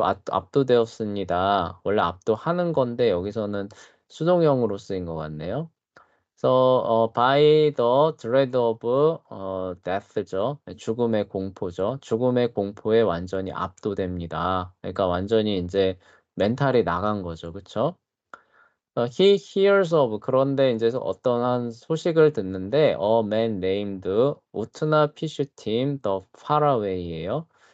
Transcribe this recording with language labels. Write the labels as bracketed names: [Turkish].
[Korean] 압도되었습니다. 원래 압도하는 건데 여기서는 수동형으로 쓰인 것 같네요. [English] 그래서 by the dread of death죠. [Korean] 죽음의 공포죠. 죽음의 공포에 완전히 압도됩니다. 그러니까 완전히 이제 멘탈이 나간 거죠. 그쵸? [English] he hears of [Korean] 그런데 이제 어떤 한 소식을 듣는데 [English] a man named 우트나 피슈팀 the faraway예요.